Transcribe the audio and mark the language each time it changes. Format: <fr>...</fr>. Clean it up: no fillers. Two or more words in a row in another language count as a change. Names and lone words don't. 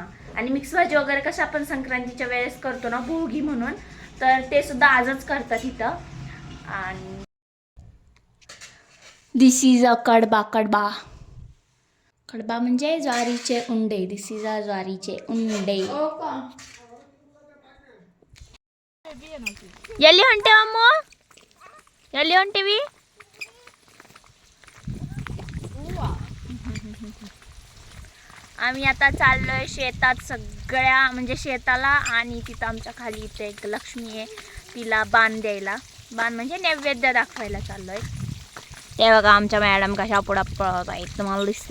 <mr>आणि मिक्स भाजी वगैरे कसं आपण संक्रांतीच्या वेळेस करतो ना भोगी म्हणून, तर ते सुद्धा आजच करतात इथं. आणि</mr> <en>This is a</en> <mr>कडबा म्हणजे ज्वारीचे उंडे.</mr> <en>This is a</en> <mr>ज्वारीचे उंडे.</mr> <kn>ಎಲ್ಲಿ ಹೊಂಟೇವಮ್ಮ, ಎಲ್ಲಿ ಹೊಂಟೀವಿ?</kn> <mr>आम्ही आता चाललोय शेतात सगळ्या, म्हणजे शेताला. आणि तिथं आमच्या खाली इथे एक लक्ष्मी आहे, तिला बाण द्यायला. बाण म्हणजे नैवेद्य दाखवायला चाललोय. ते बघा आमच्या मॅडम कशा पुढं पळत आहेत, तुम्हाला दिसते.</mr>